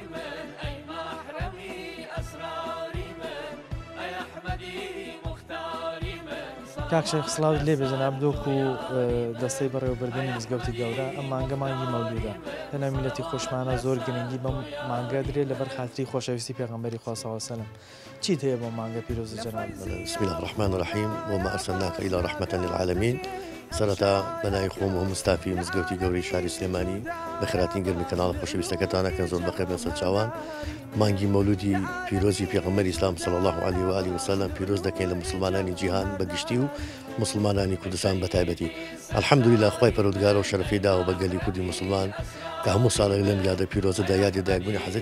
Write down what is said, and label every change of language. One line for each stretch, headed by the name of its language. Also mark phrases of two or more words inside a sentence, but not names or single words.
Central Kurdish: کاک شێخ سڵاو لێ بێ جەناب دۆکو دەستەی بەڕێوەبردننی مزگەوتی گەورە ئەم مانگە مانگی مەولودە لەناو میلەتی خۆشمانە زۆر گرنگی بەم مانگە درێت لەبەر خاتری خۆشەویستی پێغەمبەری خوا
Arabic: صلی الله علیه وسلم
Central Kurdish: چیت هەیە بۆ مانگە پیرۆزە جەناب
Arabic: بسم الله الرحمن الرحيم وما أرسلناك إلى رحمة للعالمين
Central Kurdish: سەرەتا بەنای خۆم و مستافی مزگەوتی گەورەی شاری سلێمانی بە خێراتین گەرمی کەناڵە خۆشەویستەکەتانەکەن زۆر بەخێر لەسەر چاوان مانگی مەولودی پیرۆزی پێغەمبەری ئیسلام
Arabic: صلی الله علیه و آله وسلم
Central Kurdish: پیرۆز دەکەین لە مسلمانانی جیهان بەگشتی و مسلمانانی کوردستان بەتایبەتی الحەمدولیلا خوای پەروەردگار و شەرەفی داوە بە گەلی کوردی مسلمان کە هەموو ساڵێک لەم یادە پیرۆزەدا یادی دایکبوونی حەزەتی